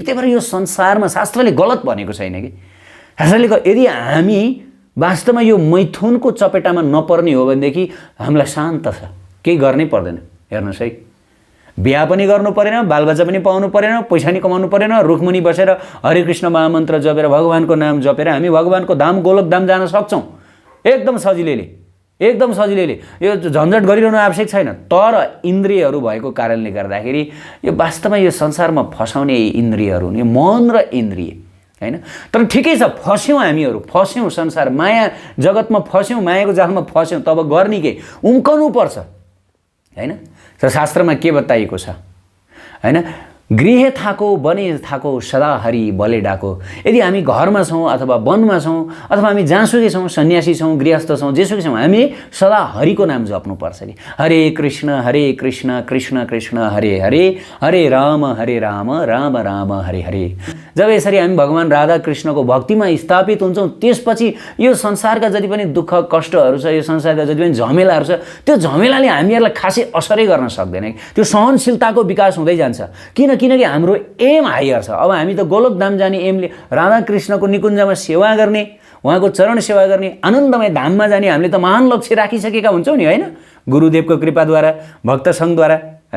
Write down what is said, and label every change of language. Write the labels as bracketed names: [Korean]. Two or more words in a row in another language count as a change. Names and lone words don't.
[Nepali] त्यही भएर यो संसारमा शास्त्रले गलत भनेको छैन कि। शास्त्रले यदि हामी वास्तवमा यो मैथुनको चपेटामा नपर्ने हो भनेदेखि हामीलाई शान्त छ, केही गर्नै पर्दैन। हेर्नुहोस् है, बिहा पनि गर्नु परेन, बालबच्चा पनि पाउनु परेन, पैसा नि कमाउनु परेन, रुखमुनि बसेर हरे कृष्ण महामन्त्र जपेर भगवानको नाम जपेर हामी भगवानको धाम गोलोक धाम जान सक्छौँ एकदम सजिलैले, एकदम सजिलैले। यो झन्झट गरिरहनु आवश्यक छैन। तर इन्द्रियहरू भएको कारणले गर्दाखेरि यो वास्तवमा यो संसारमा फसाउने इन्द्रियहरू, यो मन र इन्द्रिय हैन। तर ठिकै छ, फस्यौँ हामीहरू, फस्यौँ संसार माया जगतमा फस्यौँ, मायाको जालमा फस्यौँ, तब गर्ने के? उम्कनु पर्छ हैन। तर शास्त्रमा के बताइएको छ हैन, [Bangla] গৃহে থাকো বনে থাকো সদা হরি বলে ডাকো। [Nepali] यदि हामी घरमा छौँ अथवा वनमा छौँ अथवा हामी जहाँसुकै छौँ, सन्यासी छौँ, गृहस्थ छौँ, जेसुकै छौँ, हामी सदा हरिको नाम जप्नुपर्छ कि हरे कृष्ण कृष्ण कृष्ण हरे हरे, हरे राम राम राम हरे हरे। जब यसरी हामी भगवान राधा कृष्णको भक्तिमा स्थापित हुन्छौँ, त्यसपछि यो संसारका जति पनि दुःख कष्टहरू छ, यो संसारका जति पनि झमेलाहरू छ, त्यो झमेलाले हामीहरूलाई खासै असरै गर्न सक्दैन। त्यो सहनशीलताको विकास हुँदै जान्छ। किनकि हाम्रो [English] aim higher [Nepali] छ। अब हामी त गोलोक धाम जाने एमले राधा कृष्णको निकुञ्जमा सेवा गर्ने, उहाँको चरण सेवा गर्ने, आनन्दमय धाममा जाने हामीले त महान लक्ष्य राखिसकेका हुन्छौँ नि हैन, गुरुदेवको कृपाद्वारा, भक्त सङ्घद्वारा हैन।